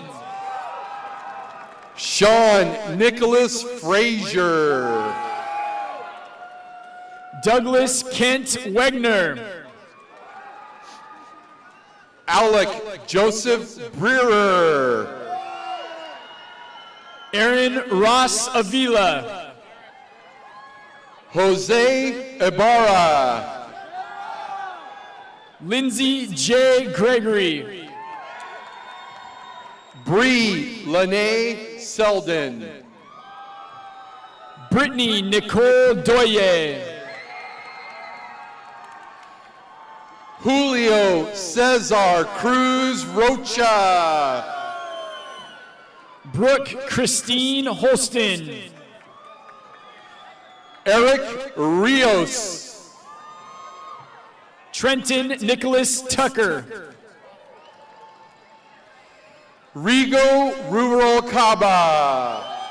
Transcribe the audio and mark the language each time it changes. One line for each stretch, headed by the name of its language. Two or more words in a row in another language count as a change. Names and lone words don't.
English: Sean Nicholas Frazier. Douglas Kent Wegner. Alec Joseph Brewer. Aaron Ross Avila. Jose Ibarra. Lindsay J. Gregory. Bree Lene Selden. Brittany Nicole Doye. Julio Cesar Cruz Rocha. Brooke Christine Holston. Eric Rios. Trenton Nicholas Tucker. Rigo Rubalcaba.